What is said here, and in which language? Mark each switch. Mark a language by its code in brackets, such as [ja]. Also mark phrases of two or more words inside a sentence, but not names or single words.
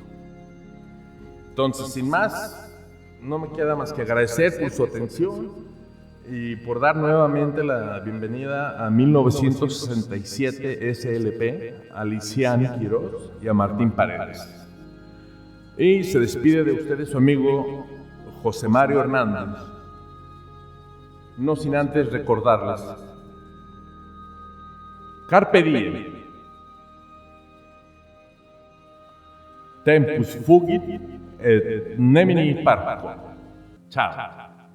[es] Entonces, sin más, no me queda más que agradecer por su atención y por dar nuevamente la bienvenida a 1967 SLP, a Lisiani Quiroz y a Martín Paredes. Y se despide de ustedes su amigo José Mario Hernández, no sin antes recordarles: [la] Carpe diem, tempus fugit et nemini parquam. Chao.